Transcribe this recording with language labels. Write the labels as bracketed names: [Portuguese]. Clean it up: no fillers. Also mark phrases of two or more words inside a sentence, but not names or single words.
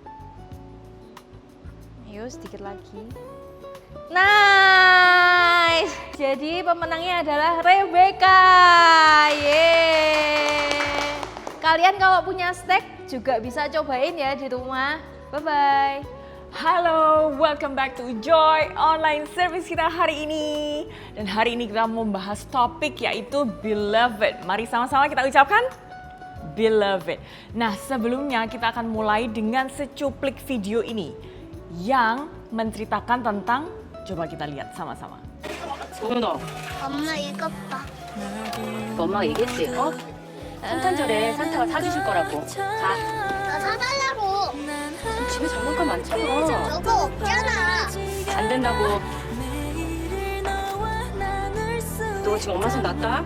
[Indonesian] Ayo sedikit lagi. Nice. Jadi pemenangnya adalah Rebecca. Yeay. Kalian kalau punya snack juga bisa cobain ya di rumah. Bye-bye. Halo, [English] welcome back to Joy Online Service [Indonesian] kita hari ini. Dan hari ini kita mau membahas topik yaitu Beloved. Mari sama-sama kita ucapkan Beloved. Nah, sebelumnya kita akan mulai dengan secuplik video ini yang menceritakan tentang, coba kita lihat sama-sama. [Korean] 소은아, 엄마 이것 봐. 엄마가 얘기했지? 성탄절에 산타가 사주실 거라고. 가. 나 사달라고. 집에 장난감 많잖아. 저거 없잖아. 안 된다고. 너 지금 엄마 손 놨다?